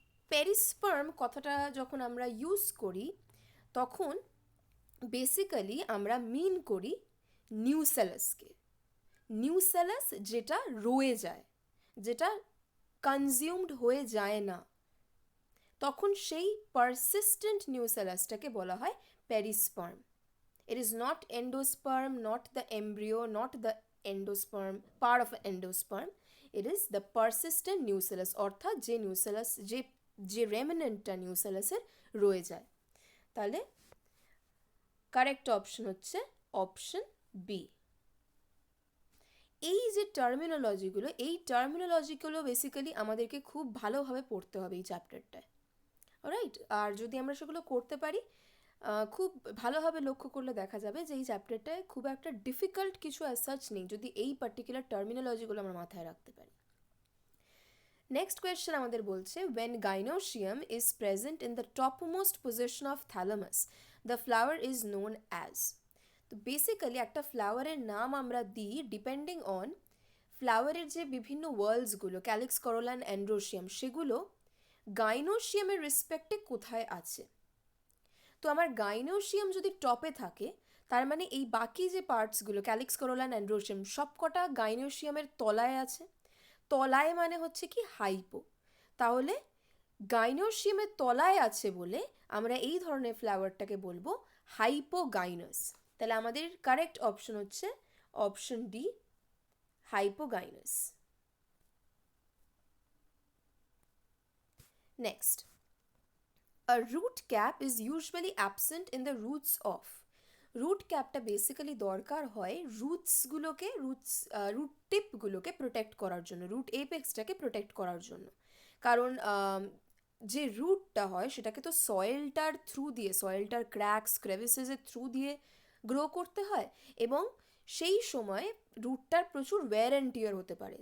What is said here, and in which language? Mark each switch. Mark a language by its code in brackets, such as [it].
[bn] পেরিস্পার্ম কথাটা যখন আমরা ইউজ করি তখন বেসিক্যালি আমরা মিন করি নিউসেলাসকে। নিউসেলাস যেটা রয়ে যায়, যেটা কনজিউমড হয়ে যায় না, তখন সেই পারসিস্টেন্ট নিউসেলাসটাকে বলা হয় পেরিস্পার্ম। [en] It is not endosperm, not the embryo, not the endosperm, part of an endosperm. It is the persistent nucellus, [bn] অর্থাৎ যে নিউসেলাস, যে রেমিনেন্টটা নিউসেলাসের রয়ে যায়। তাহলে কারেক্ট অপশন হচ্ছে অপশন বি। এই যে টার্মিনোলজিগুলো, এই টার্মিনোলজিগুলো বেসিক্যালি আমাদেরকে খুব ভালোভাবে পড়তে হবে এই চ্যাপ্টারটায়, রাইট? আর যদি আমরা সেগুলো করতে পারি, খুব ভালোভাবে লক্ষ্য করলে দেখা যাবে যে এই চ্যাপ্টারটায় খুব একটা ডিফিকাল্ট কিছু অ্যাজ সাচ নেই, যদি এই পার্টিকুলার টার্মিনোলজিগুলো আমরা মাথায় রাখতে পারি। নেক্সট কোয়েশ্চেন আমাদের বলছে, [en] when gynoecium is present in the topmost position of thalamus, the flower is known as। [bn] তো বেসিক্যালি একটা ফ্লাওয়ারের নাম আমরা দিই ডিপেন্ডিং অন ফ্লাওয়ারের যে বিভিন্ন ওয়ার্লসগুলো, ক্যালিক্স, করোলা অ্যান্ড অ্যান্ড্রোশিয়াম, সেগুলো গাইনোশিয়ামের রেসপেক্টে কোথায় আছে। তো আমার গাইনোশিয়াম যদি টপে থাকে, তার মানে এই বাকি যে পার্টসগুলো, ক্যালিক্স, করোলা অ্যান্ড অ্যান্ড্রোশিয়াম, সবকটা গাইনোশিয়ামের তলায় আছে। তলায় মানে হচ্ছে কি হাইপো। তাহলে গাইনোশিয়ামের তলায় আছে বলে আমরা এই ধরনের ফ্লাওয়ারটাকে বলবো হাইপোগাইনাস। তাহলে আমাদের কারেক্ট অপশন হচ্ছে option D, হাইপোগাইনাস। [en] Next, a root cap is usually absent in the roots of। [bn] Root ক্যাপটা বেসিক্যালি দরকার হয় রুটসগুলোকে, রুট টিপগুলোকে প্রোটেক্ট করার জন্য, রুট এপেক্সটাকে প্রোটেক্ট করার জন্য। কারণ যে রুটটা হয় সেটাকে তো সয়েলটার থ্রু দিয়ে, সয়েলটার ক্র্যাকস, ক্রেভিসেসের থ্রু দিয়ে গ্রো করতে হয়, এবং সেই সময় রুটটার প্রচুর ওয়্যার অ্যান্ড টিয়ার হতে পারে।